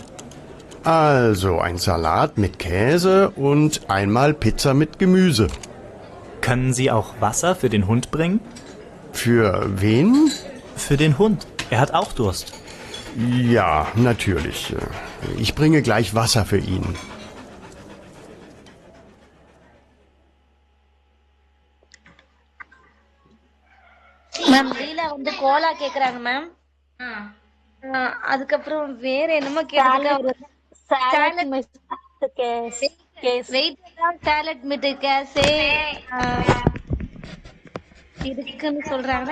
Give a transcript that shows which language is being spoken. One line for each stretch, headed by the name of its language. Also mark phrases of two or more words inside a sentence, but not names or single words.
German: Also ein Salat mit Käse und einmal Pizza mit Gemüse. Können Sie auch Wasser für den Hund bringen? Für wen? Für den Hund. Er hat auch Durst. Ja, natürlich. Ich bringe gleich Wasser für ihn.
Tamil: மேம் லீலா வந்து கோலா கேக்குறாங்க மேம். அதுக்கப்புறம் வேற என்னமோ கேக்குறாங்க.
German: Salat mit Käse
Tamil: இருக்குன்னு சொல்றாங்க.